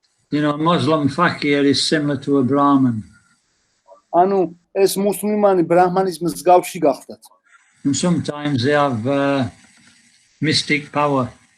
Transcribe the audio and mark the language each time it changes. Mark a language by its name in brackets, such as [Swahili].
[English] You know, Muslim fakir is similar to a Brahmin. [Georgian] ანუ ეს მუსლიმანი ბრაჰმანის მსგავსი გახდათ. [English] And sometimes they have mystic power.